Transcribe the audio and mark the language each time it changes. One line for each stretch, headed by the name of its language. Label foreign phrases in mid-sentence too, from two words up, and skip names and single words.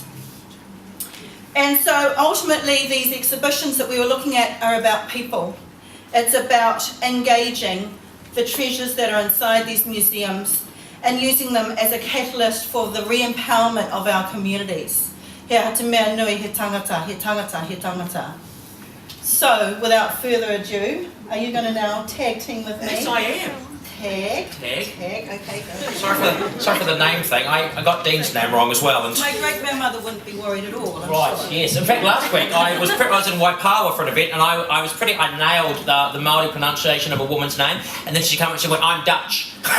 English: And so ultimately these exhibitions that we were looking at are about people. It's about engaging the treasures that are inside these museums and using them as a catalyst for the re-empowerment of our communities.
Māori: He te mea nui, he tangata, he tangata, he tangata.
English: So, without further ado, are you going to now tag team with me? Yes, I am. Tag. Tag. Okay, go. Sorry for the name thing. I got Dean's name wrong as well. And My great-grandmother wouldn't be worried at all, I'm right, sure. yes. In fact, last week I was in Waipawa for an event, and I nailed the Māori pronunciation of a woman's name, and then she came and she went, "I'm Dutch."